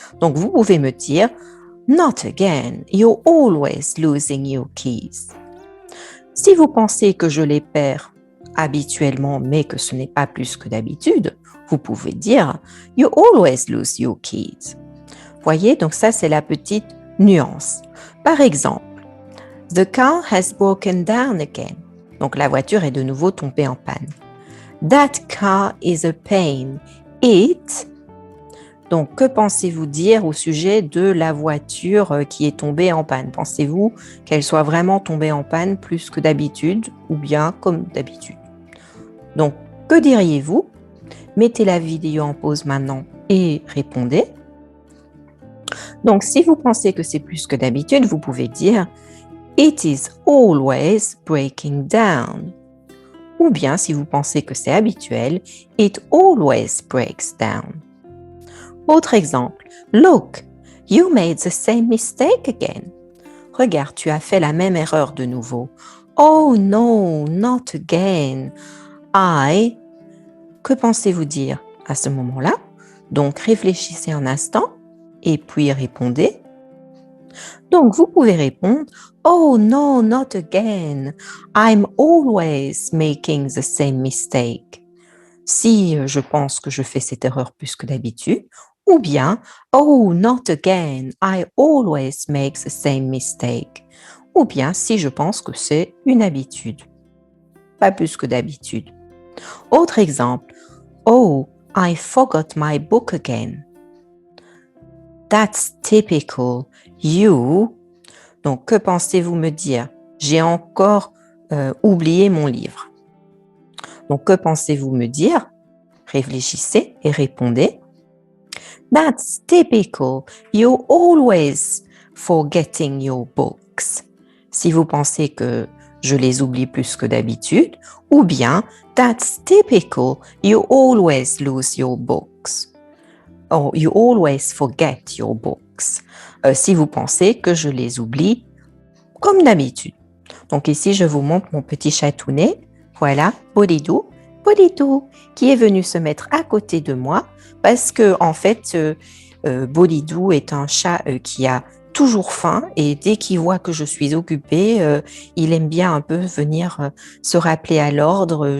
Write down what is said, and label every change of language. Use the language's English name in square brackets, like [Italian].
[French] Donc, vous pouvez me dire [English] Not again, you're always losing your keys. [French] Si vous pensez que je les perds habituellement, mais que ce n'est pas plus que d'habitude, vous pouvez dire [English] You always lose your keys. [French] Voyez, donc ça, c'est la petite nuance. Par exemple, [English] The car has broken down again. [French] Donc la voiture est de nouveau tombée en panne. [English] That car is a pain. It. [French] Donc que pensez-vous dire au sujet de la voiture qui est tombée en panne? Pensez-vous qu'elle soit vraiment tombée en panne plus que d'habitude ou bien comme d'habitude? Donc que diriez-vous? Mettez la vidéo en pause maintenant et répondez. Donc, si vous pensez que c'est plus que d'habitude, vous pouvez dire [English] It is always breaking down. [French] Ou bien, si vous pensez que c'est habituel, [English] It always breaks down. [French] Autre exemple, [English] Look, you made the same mistake again. [French] Regarde, tu as fait la même erreur de nouveau. [English] Oh no, not again. [French] Que pensez-vous dire à ce moment-là? Donc, réfléchissez un instant et puis répondez. Donc, vous pouvez répondre [English] Oh no, not again. I'm always making the same mistake. [French] Si je pense que je fais cette erreur plus que d'habitude, ou bien [English] Oh, not again. I always make the same mistake. [French] Ou bien si je pense que c'est une habitude, pas plus que d'habitude. Autre exemple [English] Oh, I forgot my book again. That's typical. You. [French] Donc, que pensez-vous me dire? J'ai encore oublié mon livre. Donc, que pensez-vous me dire? Réfléchissez et répondez. [English] That's typical. You're always forgetting your books. [French] Si vous pensez que je les oublie plus que d'habitude, ou bien [English] That's typical. You always lose your books. Or you always forget your books. [French] Si vous pensez que je les oublie comme d'habitude. Donc ici, je vous montre mon petit chatounet. Voilà, Bolidou, qui est venu se mettre à côté de moi parce que en fait, Bolidou est un chat qui a toujours faim et dès qu'il voit que je suis occupée, il aime bien un peu venir se rappeler à l'ordre.